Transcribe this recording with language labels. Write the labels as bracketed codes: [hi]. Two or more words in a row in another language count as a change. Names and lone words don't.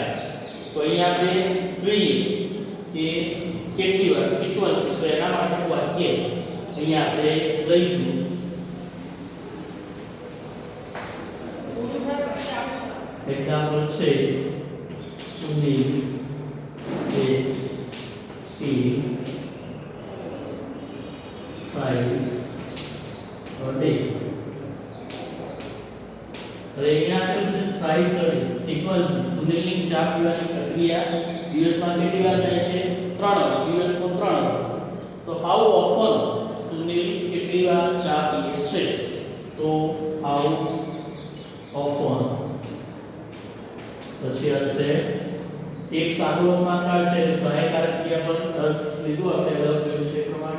[gu] તો અહીંયા આપણે જોઈએ કે કેટલી વાર ફ્રીક્વન્સી. તો એના માટેનું વાક્ય અહીંયા આપણે લઈશું. [en] એક્ઝામ્પલ છે સુનિલ takes tea 5 a day. [gu] હવે અહીંયા આપેલું છે [en] 5 a day [gu] ફ્રીક્વન્સી. સુનિલની ચા પીવાની પ્રક્રિયા દિવસમાં કેટલી વાર થાય છે? 3 વાર. દિવસમાં 3 વાર. તો [en] how often [gu] સુનિલ કેટલી વાર ચા પીએ છે. [en] તો how often. [gu] પછી હશે એક સાદો વર્તમાન કાળ છે એટલે સહાયકારક ક્રિયા પર 10 લીધું આપણે અગાઉ જોયું છે પ્રમાણે.